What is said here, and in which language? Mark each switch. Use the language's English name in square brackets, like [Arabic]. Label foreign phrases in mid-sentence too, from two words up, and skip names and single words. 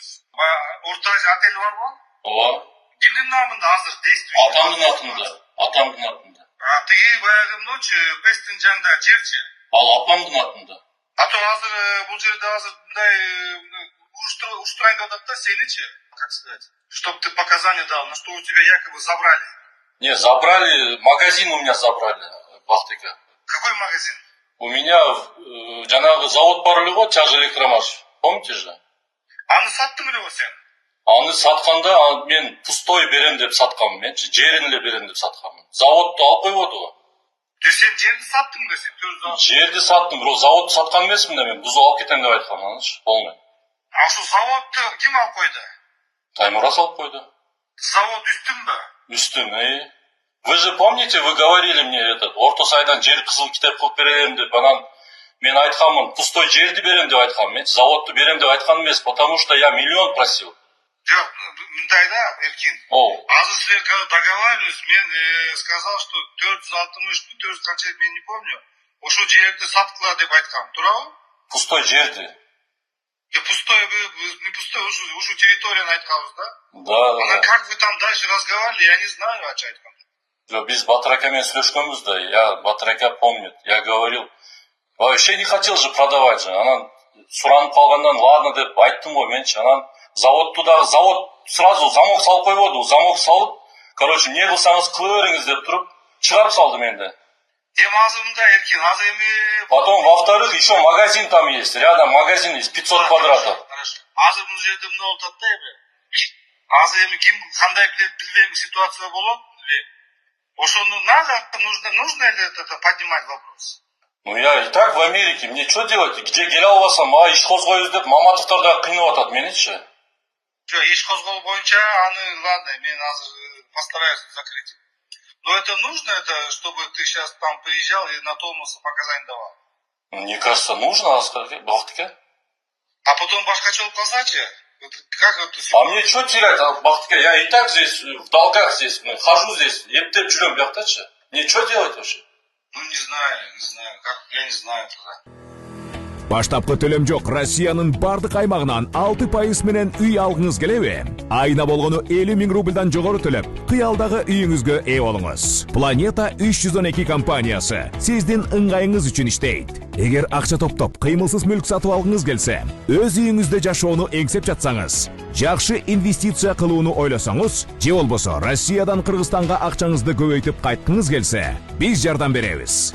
[Kyrgyz] Орта Азия отели барбы? Ооба. Кимдин намында азыр действующий? Атамдын атында. Тиги баягы ночь Пестин жанындагы жерчи? Ал апамдын атында. А то азыр бул жерде азыр мындай уштурайын деп атат да, сеничи? [Russian] Как сказать? Чтоб ты показания дал, на что у тебя якобы забрали. Не, забрали, магазин у меня забрали, Бактыга. Какой магазин? У меня [Kyrgyz] жанагы завод бар эле го, Чажэлектромаш. [Russian] Помните же? [Kyrgyz] Аны саттың эле го сен? Аны сатканда мен пустой берем деп сатканмын, менчи жерин эле берем деп сатканмын. Заводду алып койбоду го. Сен жерди саттың да сен? Жерди саттым, бирок заводду саткан эмесмин да мен, бузуп алып кетем деп айткам, аныч, полный. А ушул заводду ким алып койду? Таймураз алып койду. Завод үстүнбү? Үстүн, [Russian] Вы же помните, вы говорили мне [Kyrgyz] Орто Сайдан жер кызыл китеп кылып берем деп, анан мен айтканмын, пустой жерди берем деп айткам, мен заводду берем деп айткан эмес, [Russian] потому что я миллион просил. [Kyrgyz] Жок, мындай да, Эркин. Азыр силер [Russian] когда договаривались, [Kyrgyz] мен [Russian] сказал, что [Kyrgyz] 460 400 канча, мен [Russian] не помню. [Kyrgyz] Ошол жерди саткыла деп айткам, туурабы? Пустой жерди. Пустой, не пустой, ушу территорияны айтканбыз да? Да. [Russian] Анан как вы там дальше разговаривали, я не знаю, [Kyrgyz] ачы айткам. Биз Батыр ака менен сүйлөшкөнбүз да, [Russian] я Батыр ака помнит, я говорил, вообще не хотел же продавать же, [Kyrgyz] анан суранып калгандан ладно деп айттым го менчи, анан завод сразу замок салып койбоду, замок салып, короче, не кылсаңыз кыла бериңиз деп туруп чыгарып салды менди. Азыр мындай, Эркин, азыр эми... [Russian] Потом, во-вторых, еще магазин там есть, рядом магазин есть, 500 квадратов. [Kyrgyz] Азыр бул жерде мына болуп атат да эми. Азыр эми ким кандай билбейм ситуация болот, ошону надо, [Russian] нужно ли это поднимать вопрос? Ну я и так в Америке, мне что делать? [Kyrgyz] Где келе албасам, иш козгойбуз деп Маматовдор да кыйнап атат меничи. Жок, иш козгоо боюнча аны ладно, мен азыр [Russian] постараюсь закрыть. Но это нужно, это, чтобы ты сейчас там приезжал и на тормоз показания давал? Мне кажется, нужно, Бактыга. А потом [Kyrgyz] башкача болуп калсачы? [Russian] Как это? А мне что терять, Бактыга? Я и так здесь, в долгах здесь, хожу здесь, [Kyrgyz] ептеп жүрөм бияктачы. [Russian] Мне что делать вообще? Ну не знаю, как, я не знаю туда. [Kyrgyz] Баштапкы төлөм жок. Россиянын бардык аймагынан 6% менен үй алгыңыз келеби? Айына болгону 50 000 рубльдан жогору төлөп, кыялдагы үйүңүзгө ээ болуңуз. Планета 312 компаниясы сиздин ыңгайыңыз үчүн иштейт. Эгер акча топтоп, кыймылсыз мүлк сатып алгыңыз келсе, өз үйүңүздө жашоону эңсеп жатсаңыз, жакшы инвестиция кылууну ойлосоңуз, же болбосо Россиядан Кыргызстанга акчаңызды көбөйтүп кайткыңыз келсе, биз жардам беребиз.